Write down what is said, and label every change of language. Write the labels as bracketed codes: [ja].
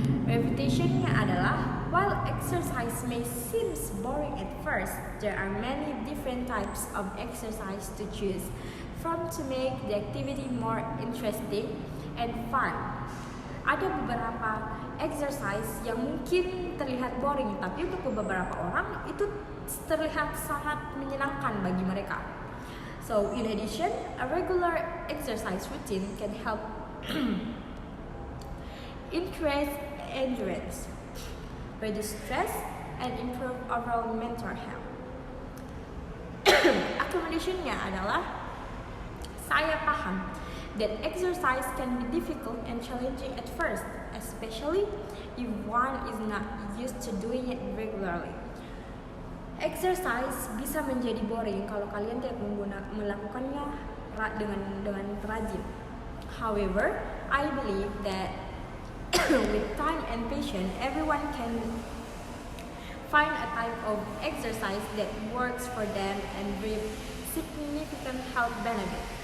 [id] Refutation-nya adalah [en] while exercise may seem boring at first, there are many different types of exercise to choose from to make the activity more interesting and fun. [id] Ada beberapa exercise yang mungkin terlihat boring, tapi untuk beberapa orang itu terlihat sangat menyenangkan bagi mereka. [en] So, in addition, a regular exercise routine can help increase endurance, reduce stress, and improve overall mental health. [id] Accommodation-nya adalah saya paham. [en] that exercise can be difficult and challenging at first, especially if one is not used to doing it regularly. [id] Exercise bisa menjadi boring kalau kalian tidak melakukannya dengan rajin. [en] However, I believe that with time and patience, everyone can find a type of exercise that works for them and with significant health benefit.